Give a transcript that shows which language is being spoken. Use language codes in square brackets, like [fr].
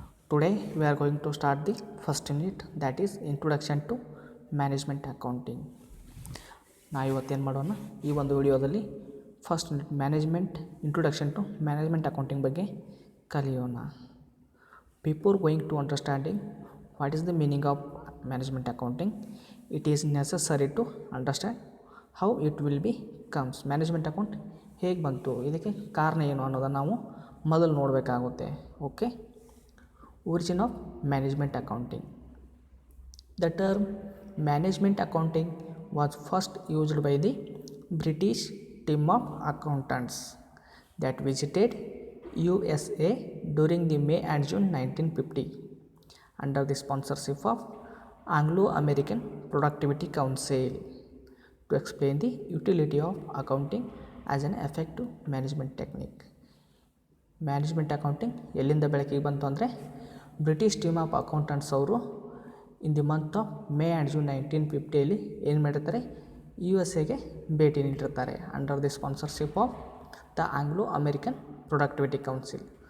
[en] Today we are going to start the first unit, that is Introduction to Management Accounting. [kn] ನಾ ಇವತ್ತೇನು ಮಾಡೋಣ, ಈ ಒಂದು ವಿಡಿಯೋದಲ್ಲಿ first unit introduction to management accounting ಬಗ್ಗೆ ಕಲಿಯೋಣ. [en] Before going to understanding what is the meaning of management accounting, it is necessary to understand how it will be comes. [kn] Management account ಹೇಗೆ ಬಂತು, ಇದಕ್ಕೆ ಕಾರಣ ಏನು ಅನ್ನೋದನ್ನು ನಾವು ಮೊದಲು ನೋಡಬೇಕಾಗುತ್ತೆ. [en] Okay, origin of management accounting. The term management accounting was first used by the British team of accountants that visited USA during the May and June 1950 under the sponsorship of Anglo-American Productivity Council to explain the utility of accounting as an effective management technique. [kn] Management accounting ಎಲ್ಲಿಂದ ಬೆಳಕಿಗೆ ಬಂತು ಅಂದರೆ, [en] British team of accountants [kn] ಅವರು [en] in the month of May and June [kn] 1950 ಏನು ಮಾಡಿರ್ತಾರೆ, USA ಭೇಟಿ ನೀಡಿರ್ತಾರೆ [en] Under the sponsorship of the Anglo American Productivity Council.